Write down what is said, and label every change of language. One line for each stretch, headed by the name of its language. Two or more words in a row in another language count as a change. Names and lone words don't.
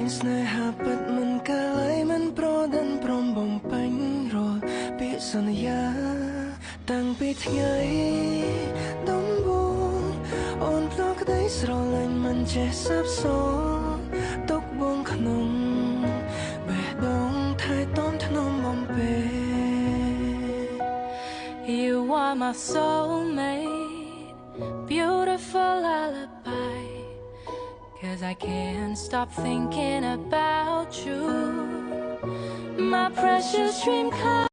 Khmer: ស្នេហាពិតមិនកាឡៃមិនប្រដិនព្រមបំពេញរាល់ពាក្យសន្យាតាំងពីថ្ងៃដំបូងអូនផ្ដល់ក្តីស្រឡាញ់មិនចេះសាបសូន្យទុកបងក្នុងបេះដូងថែទាំថ្នមបំពេ
English: You are my soulmate, beautiful lullaby. 'Cause I can't stop thinking about you. My precious dream come